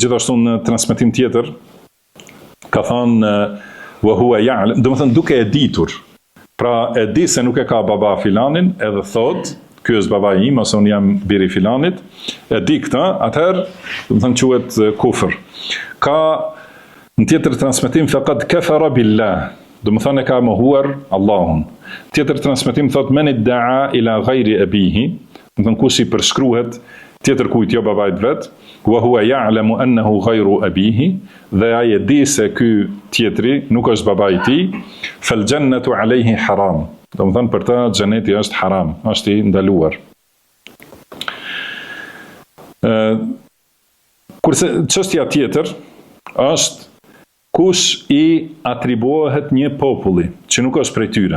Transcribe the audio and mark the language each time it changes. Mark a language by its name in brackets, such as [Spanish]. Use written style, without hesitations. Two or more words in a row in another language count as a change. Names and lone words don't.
[Albanian] Gjithashtu në transmetim tjetër ka thënë [Arabic] وهو يعلم, [Albanian] do të thënë duke e ditur. Pra e di se nuk e ka baba filanin, edhe thot, ky është baba im, ose unë jam biri filanit, e di këtë, atëherë, do të thënë quhet kufër. Ka në tjetër transmetim [Arabic] فقد كفر بالله, [Albanian] do të thënë e ka mohuar Allahun. Tjetër transmetim thot [Arabic] من ادعى إلى غير أبيه, [Albanian] do të thënë kush i përshkruhet tjetër kujt, jo babait vet, [Arabic] وهو يعلم أنه غير أبيه, [Albanian] dhe ai e di se ky tjetri nuk është babai i tij, [Arabic] فالجنة عليه حرام. [Albanian] Do të thënë për të xheneti është haram, është i ndaluar. Kurse çështja tjetër është kush i atribuohet një populli që nuk është prej tyre.